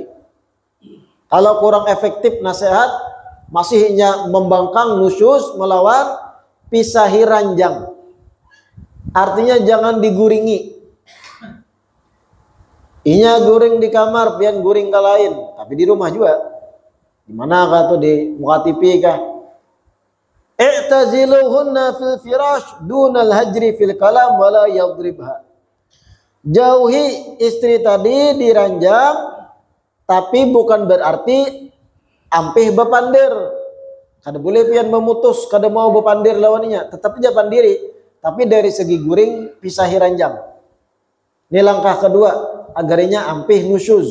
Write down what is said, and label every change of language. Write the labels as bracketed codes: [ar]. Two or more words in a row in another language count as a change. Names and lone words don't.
[bjn] Kalau kurang efektif nasihat, masihnya membangkang, nusyus, melawan, pisahi ranjang. Artinya jangan diguringi. Inya guring di kamar, pian guring ke lain, tapi di rumah juga. Di mana kah tuh, di muka TV kah? [ar] اعتزلوهن في الفراش دون الهجر في الكلام ولا يضربها. [bjn] Jauhi istri tadi di ranjang, tapi bukan berarti ampih bepandir. Kada boleh pian memutus, kada mau bepandir lawannya, tetap japan diri. Tapi dari segi guring, pisahi ranjang. Ini langkah kedua, agarnya ampih nusyuz.